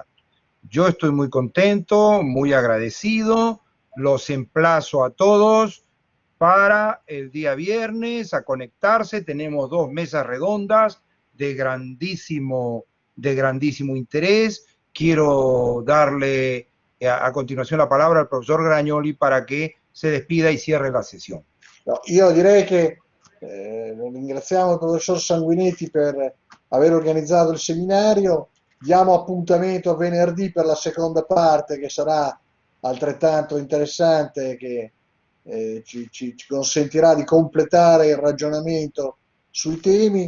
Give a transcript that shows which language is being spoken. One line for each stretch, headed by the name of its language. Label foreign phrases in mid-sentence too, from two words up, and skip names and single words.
Spanish: Yo estoy muy contento, muy agradecido, los emplazo a todos para el día viernes a conectarse. Tenemos 2 mesas redondas de grandísimo interés. Quiero darle a continuación la palabra al professor Gragnoli para che se despida e cierre la sessione.
Italian: No, io direi che ringraziamo il professor Sanguinetti per aver organizzato il seminario. Diamo appuntamento a venerdì per la seconda parte che sarà altrettanto interessante, che ci consentirà di completare il ragionamento sui temi.